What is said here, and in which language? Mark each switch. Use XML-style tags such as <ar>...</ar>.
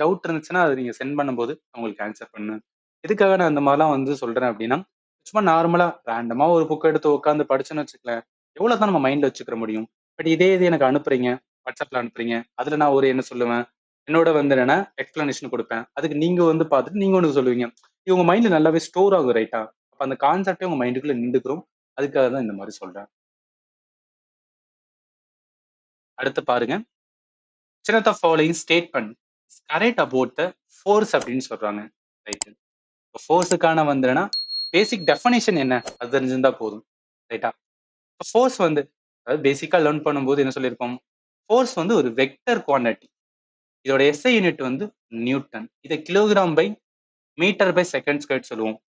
<ta>Doubt இருந்துச்சுன்னா அது நீங்க சென்ட் பண்ணும்போது உங்களுக்கு ஆன்சர் பண்ணு. எதுக்காக நான் இந்த மாதிரிலாம் வந்து சொல்றேன் அப்படின்னா, சும்மா நார்மலா ரேண்டமா ஒரு புக் எடுத்து உட்காந்து படிச்சுன்னு வச்சுக்கலேன், எவ்வளவுதான் நம்ம மைண்ட்ல வச்சுக்கிற முடியும். பட் இதே இது எனக்கு அனுப்புறீங்க, வாட்ஸ்அப்ல அனுப்புறீங்க, அதுல நான் ஒரு என்ன சொல்லுவேன், என்னோட வந்து என்னன்னா எக்ஸ்பிளனேஷன் கொடுப்பேன். அதுக்கு நீங்க வந்து பார்த்துட்டு நீங்க ஒன்று சொல்லுவீங்க. இது உங்க மைண்ட்ல நல்லாவே ஸ்டோர் ஆகும் ரைட்டா. அப்ப அந்த கான்செப்டே உங்க மைண்டுக்குள்ள நின்றுக்கிறோம். அதுக்காக தான் இந்த மாதிரி சொல்றேன். அடுத்து பாருங்க,</ta> <en>which of the following statement is correct about the force</en> <ta>அப்படின்னு சொல்றாங்க. ரைட், ஃபோர்ஸுக்கான வந்துன்னா பேசிக் டெஃபனிஷன் என்ன அது தெரிஞ்சிருந்தா போதும் ரைட்டா. ஃபோர்ஸ் வந்து அதாவது பேசிக்கா லேர்ன் பண்ணும்போது என்ன சொல்லியிருக்கோம், ஃபோர்ஸ் வந்து ஒரு வெக்டர் குவான்டிட்டி, இதோட எஸ்ஐ யூனிட் வந்து நியூட்டன், இதை kilogram by metre by second square சொல்லுவோம்.</ta>